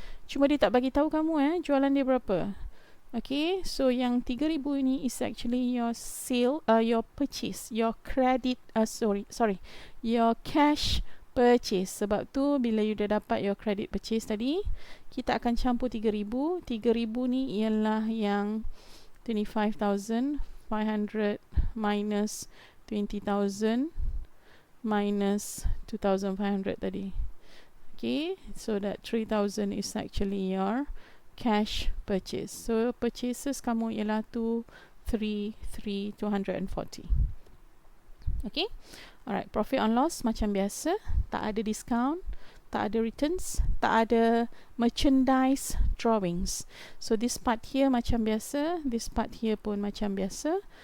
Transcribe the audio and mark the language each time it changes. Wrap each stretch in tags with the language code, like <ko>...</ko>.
<ms>Cuma dia tak bagi tahu kamu jualan dia berapa.</ms> <en>Okay, so yang 3,000 ni is actually your sale, your purchase, your credit, your cash purchase.</en> <ms>Sebab tu bila you dah dapat your credit purchase tadi, kita akan campur 3,000. 3,000 ni ialah yang 25,500 minus 20,000 minus 2,500 tadi.</ms> <en>Okay, so that 3,000 is actually your cash purchase.</en> <ms>So purchases kamu ialah 233,240.</ms> <en>Okay, alright, profit and loss macam biasa, tak ada discount, tak ada returns, tak ada merchandise drawings. So this part here macam biasa, this part here pun macam biasa.</en>